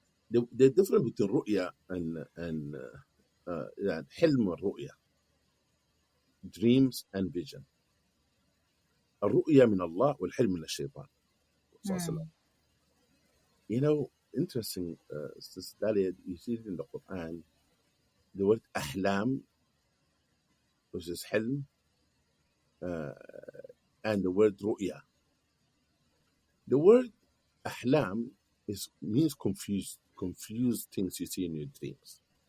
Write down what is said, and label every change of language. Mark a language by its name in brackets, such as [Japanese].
[English] The difference between ru'ya and [Arabic] حلم والرؤية, [English] dreams and vision. [Arabic] الرؤية من الله والحلم من الشيطان. [English] Interesting, Sister Dalia, you see it in the Quran, the word ahlam, which is hilm, and the word ru'ya. The word ahlam means confused things you see in your dreams.